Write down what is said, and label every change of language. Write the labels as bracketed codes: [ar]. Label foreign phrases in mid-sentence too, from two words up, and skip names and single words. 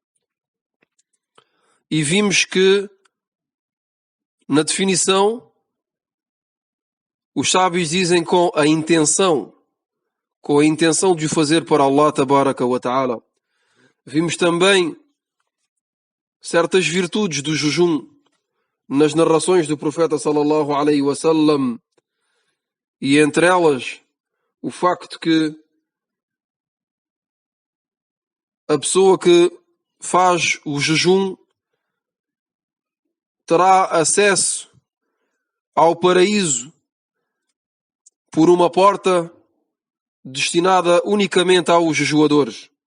[pt] E vimos que na definição os sábios dizem com a intenção de o fazer para Allah [ar] تبارك وتعالى. [pt] Vimos também certas virtudes do jejum nas narrações do profeta [ar] صلى الله عليه وسلم, [pt] e entre elas o facto que a pessoa que faz o jejum terá acesso ao paraíso por uma porta destinada unicamente aos jejuadores.